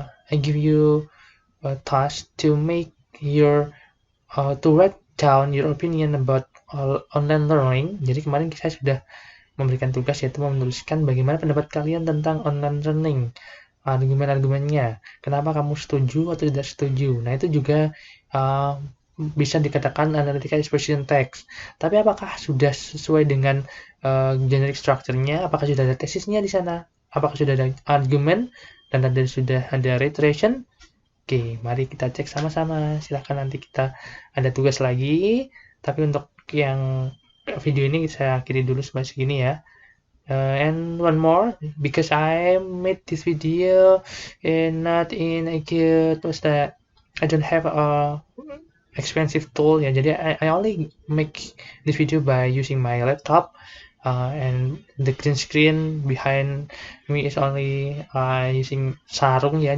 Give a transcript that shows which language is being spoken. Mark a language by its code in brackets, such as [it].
[en] I give you a task to make your to write down your opinion about online learning. [id] Jadi kemarin saya sudah memberikan tugas yaitu menuliskan bagaimana pendapat kalian tentang online learning, argumen-argumennya, kenapa kamu setuju atau tidak setuju. Nah, itu juga bisa dikatakan analytical exposition text. Tapi apakah sudah sesuai dengan generic structure-nya? Apakah sudah ada tesisnya di sana? Apakah sudah ada argumen dan sudah ada reiteration? Oke, mari kita cek sama-sama. Silahkan nanti kita ada tugas lagi. Tapi untuk yang video ini saya akhiri dulu sampai segini ya. [en] And one more, because I made this video and not in a good, I don't have a expensive tool ya. [id] Jadi [en] I only make this video by using my laptop. And the green screen behind me is only using sarung ya.